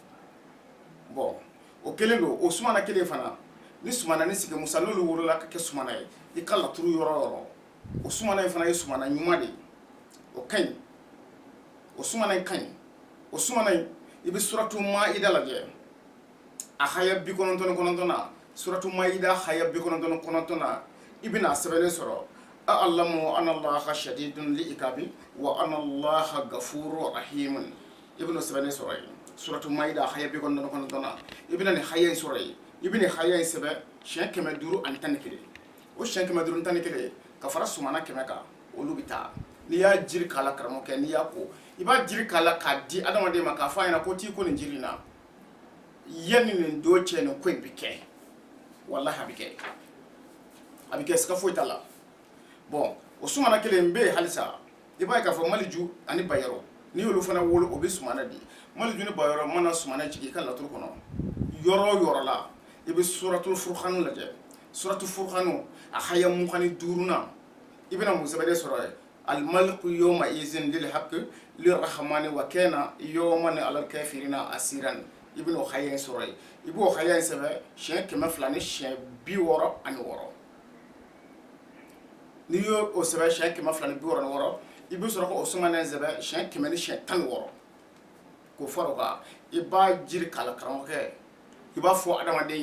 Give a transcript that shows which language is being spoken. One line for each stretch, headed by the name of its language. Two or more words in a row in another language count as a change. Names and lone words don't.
Bambara: bon o kelen don o sumana kelen fana ni sumana ni sigi musa n'olu wolola ka kɛ sumana ye i ka laturu yɔrɔ o yɔrɔ o sumana in fana ye sumana ɲuman de ye o ka ɲi o sumana in ka ɲi o sumana in i bɛ suratu Maida lajɛ a haya 99 na suratu Maida haya 99 na i bɛna a sɛbɛnnen sɔrɔ a'lamu
Arabic: أن الله شديد العقاب وأن الله غفور رحيم
Bambara: i bɛna o sɛbɛnnen sɔrɔ yen suratu Maida haya 99 na i bɛna nin haya in sɔrɔ yen i bɛ nin haya in sɛbɛn siɲɛ 511 o siɲɛ 511 ka fara sumana 100 kan olu bɛ taa n'i y'a jiri k'a la karamɔgɔkɛ n'i y'a ko i b'a jiri k'a la k'a di adamaden ma k'a fɔ a ɲɛna ko t'i ko nin jiri in na yanni nin don cɛ nin ko in bɛ kɛ walahi a bɛ kɛ siga foyi t'a la bon o sumana kelen bɛ yen halisa i b'a ye k'a fɔ Maliju ani Bayero n'i y'olu fana wolo o bɛ sumana di Maliju ni Bayero mana sumana jigin i ka laturu kɔnɔ yɔrɔ o yɔrɔ la i bɛ suratul Furqan lajɛ suratul Furqan a haya 25nan i bɛna mun sɛbɛnnen sɔrɔ yen
Arabic: الملك يومئذ الحق للرحمن وكان يوما على الكافرين عسيرا
Bambara: i bɛna o haya in sɔrɔ yen i b'o haya in sɛbɛn siɲɛ 200 ni siɲɛ 66 n'i y'o sɛbɛn siɲɛ 266 i bɛ sɔrɔ k'o sumanen sɛbɛn siɲɛ 100 ni siɲɛ 16 k'o fara o kan i b'a jiri k'a la karamɔgɔkɛ i b'a fɔ adamaden